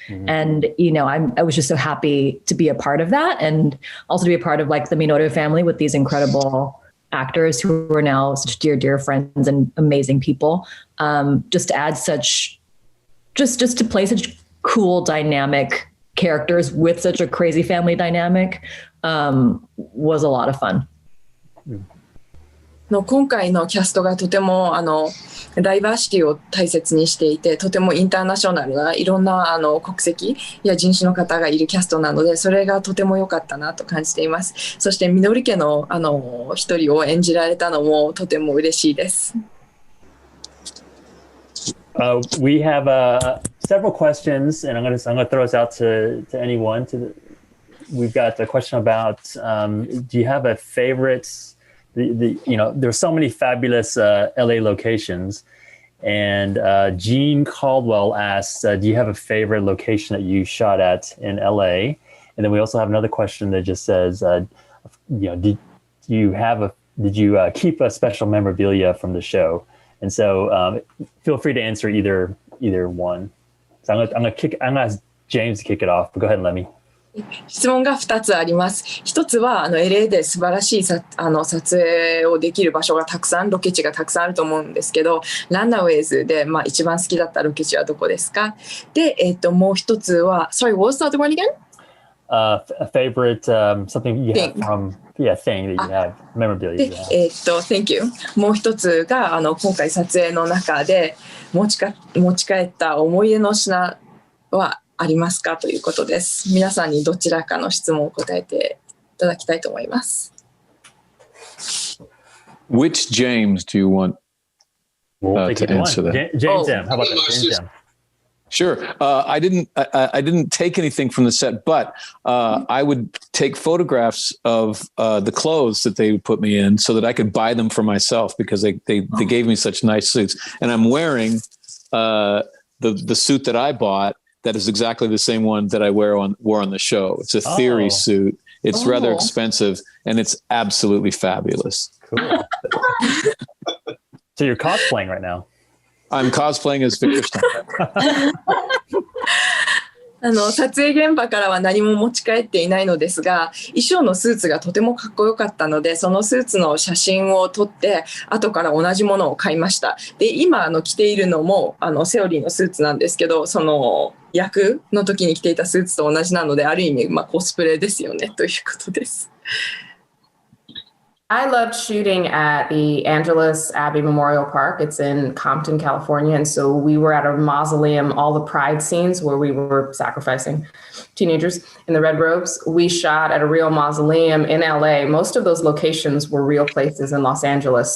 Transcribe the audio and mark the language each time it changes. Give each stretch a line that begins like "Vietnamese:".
English: And I was just so happy to be a part of that, and also to be a part of like the Minoru family with these incredible actors who are now such dear friends and amazing people. Just to add just to play such cool, dynamic characters with such a crazy family dynamic was a lot of fun.
Japanese: 今回のキャストがとてもダイバーシティを大切にしていて、とてもインターナショナルないろんな国籍や人種の方がいるキャストなので、それがとても良かったなと感じています。そしてみのり家の一人を演じられたのもとても嬉しいです。
English: We have several questions, and I'm going to throw us out to anyone. We've got a question about do you have a favorite? There's so many fabulous LA locations, and Jean Caldwell asks, do you have a favorite location that you shot at in LA? And then we also have another question that just says, did you keep a special memorabilia from the show? And so feel free to answer either one. So I'm gonna ask James to kick it off, but go ahead and let me.
Japanese: 質問が2つあります。 1つはLA で素晴らしい撮影をできる場所がたくさん、ロケ地がたくさんあると思うんですけど、Runaways で一番好きだったロケ地はどこですか？で、もう1つは
English: Sorry, what was the other one again? A favorite something you have from thing that you have memorabilia. で、Thank you.
Japanese: もう1つが今回撮影の中で持ち帰った思い出の品はありますかということです。皆さんにどちらかの質問を答えていただきたいと思います。
English: Which James do you want to answer that? James M. How about that? James M. Sure. I didn't take anything from the set, but I would take photographs of the clothes that they would put me in so that I could buy them for myself because they gave me such nice suits. And I'm wearing the suit that I bought. That is exactly the same one that I wore on the show. It's a theory suit. It's rather expensive, and it's absolutely fabulous. Cool. So you're cosplaying right now? I'm cosplaying as Victor Stein.
Japanese: 撮影現場からは何も持ち帰っていないのですが、衣装のスーツがとてもかっこよかったので、そのスーツの写真を撮って後から同じものを買いました。で、今着ているのもセオリーのスーツなんですけど、その役の時に着ていたスーツと同じなので、ある意味コスプレですよねということです。
English: I loved shooting at the Angelus Abbey Memorial Park. It's in Compton, California. And so we were at a mausoleum, all the pride scenes where we were sacrificing teenagers in the red robes. We shot at a real mausoleum in LA. Most of those locations were real places in Los Angeles.